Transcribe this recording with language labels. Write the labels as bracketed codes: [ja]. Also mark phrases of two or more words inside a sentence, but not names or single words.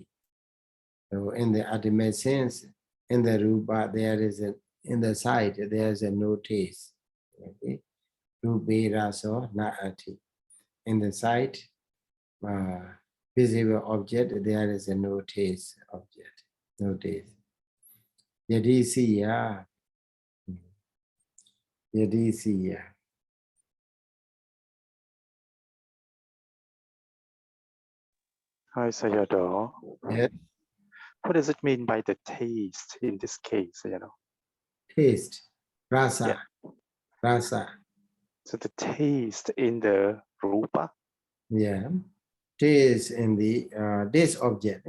[en] So in the ultimate sense, in the Rupa, there is in the sight, there is a no taste. [pi] Okay. Rupe Raso Naati. [en] In the sight, visible object, there is a no taste object. No taste. [pi] Yadisiya. Yadisiya. [en] Hi, Sayadaw. Yes. What does it mean by the taste in this case, Taste. Rasa. Yeah. Rasa. So the taste in the rupa? Yeah. Taste in the taste object.